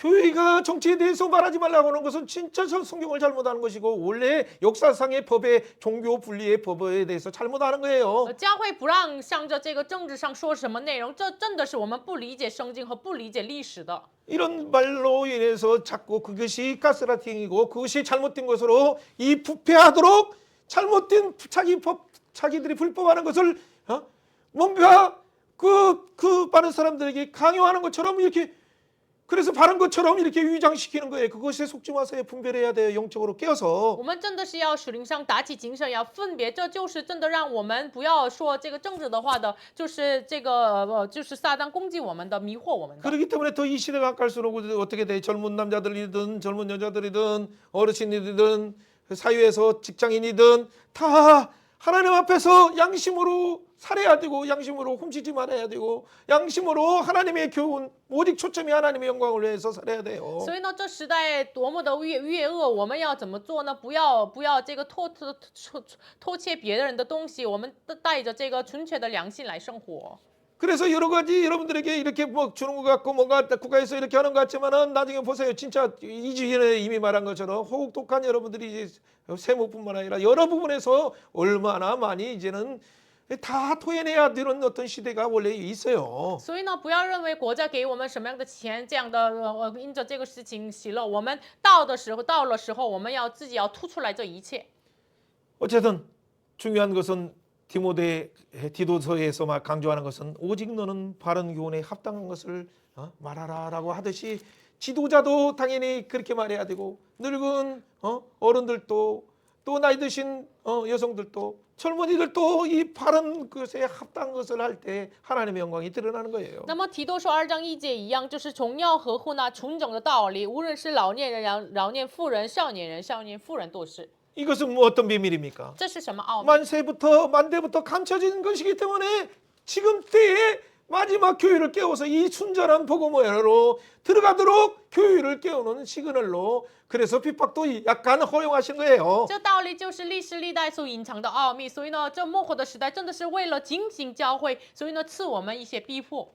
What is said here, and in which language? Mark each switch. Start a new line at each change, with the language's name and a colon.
Korean: 교회가 정치에 대해서 말하지 말라고 하는 것은 진짜 성경을 잘못하는 것이고 원래 역사상의 법에 종교 분리의 법에 대해서 잘못하는 거예요.
Chinese: 教会不让向着这个政治上说什么内容，这真的是我们不理解圣经和不理解历史的。
Korean: 이런 말로 인해서 자꾸 그것이 가스라이팅이고 그것이 잘못된 것으로 이 부패하도록 잘못된 자기들이 불법하는 것을 뭔가 그 많은 사람들에게 강요하는 것처럼 이렇게 그래서 바른 것처럼 이렇게 위장시키는 거예요. 그것에 속지 마세요. 분별해야 돼요. 영적으로 깨어서.
Chinese: 我们真的是要属灵上打起精神，要分别，这就是真的让我们不要说这个政治的话的，就是这个就是撒旦攻击我们的，迷惑我们的。
Korean: 그렇기 때문에 더 이 시대가 갈수록 어떻게 돼? 젊은 남자들이든 젊은 여자들이든 어르신이든 사회에서 직장인이든 다 하나님 앞에서 양심으로 살아야 되고 양심으로 훔치지 말아야 되고 양심으로 하나님의 교훈 오직 초점이 하나님의 영광을 위해서 살아야 돼요.
Chinese: 所以呢，这时代多么的越恶，我们要怎么做呢？不要这个偷窃别人的东西，我们带着这个纯粹的良心来生活。
Korean: 그래서 여러 가지 여러분들에게 이렇게 뭐 주는 것 같고 뭔가 국가에서 이렇게 하는 것 같지만은 나중에 보세요. 진짜 2주 전에 이미 말한 것처럼 호국독한 여러분들이 이제 세무뿐만 아니라 여러 부분에서 얼마나 많이 이제는 다 토해내야 되는 어떤 시대가 원래 있어요.
Chinese: 所以呢，不要认为国家给我们什么样的钱，这样的因着这个事情喜乐，我们到了时候，我们要自己要吐出来这一切。
Korean: 어쨌든 중요한 것은 디도서에서 막 강조하는 것은 오직 너는 바른 교훈에 합당한 것을 말하라라고 하듯이 지도자도 당연히 그렇게 말해야 되고 늙은 어른들도 또 나이 드신 여성들도 젊은이들도 이 바른 것에 합당한 것을 할 때 하나님의 영광이 드러나는 거예요.
Chinese: 那么提多说2章1节一样，就是总要合乎那纯正的道理，无论是老年人、老年妇人、少年妇人都是。
Korean: 이것은 뭐 어떤 비밀입니까?
Chinese: 这是什么奥秘？
Korean: 만대부터 감춰진 것이기 때문에 지금 때에 마지막 교회를 깨워서 이 순전한 복음으로 들어가도록 교회를 깨우는 시그널로 그래서 핍박도 약간 허용하신 거예요.
Chinese: 这道理就是历史历代所隐藏的奥秘，所以呢，这末后的时代真的是为了警醒教会，所以呢，赐我们一些逼迫。